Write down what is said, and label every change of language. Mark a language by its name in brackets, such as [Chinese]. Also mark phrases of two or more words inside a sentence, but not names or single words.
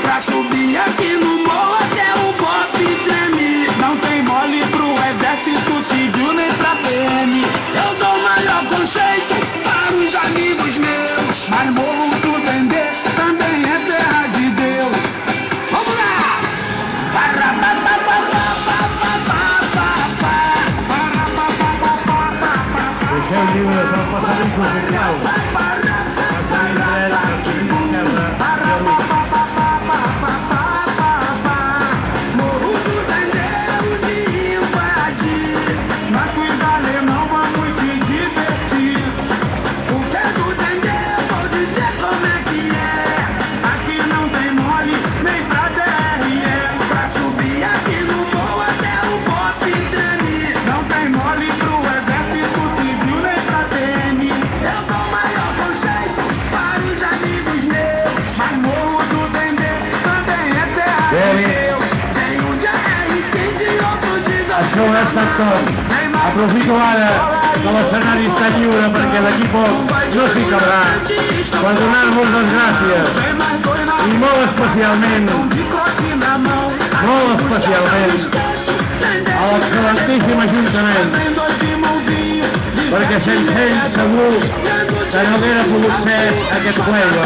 [Portuguese] Pra subir aqui no morro até o pop treme. Não tem mole pro exército civil, nem pra PM. Eu dou o maior conceito para os amigos meus. Mas morro do Dendê também é terra de Deus. Vamos lá! [Catalan] Deixeu lliures el passadís oficial. Passadís dret, passadís esquerra. [Portuguese] Morro do Dendê, de invadir. Nós com os alemão vamos se divertir. Porque do Dendê vou dizer como é que é. Aqui não tem mole, nem pra DRE. Pra subir aqui no morro até o pop treme. Não tem mole pro exército civil, nem pra PM. Eu dou o maior conceito para os amigos meus. Mas morro do Dendê também é terra de Deus. Tem um de AR-15 e outro de [Catalan] Això ho ha estat tot. Aprofito ara que l'escenari està lliure perquè d'aquí poc no s'hi cabrà per donar-vos les gràcies i molt especialment a l'excel·lentíssim Ajuntament, perquè sense ells segur que no hauria pogut ser aquest ple.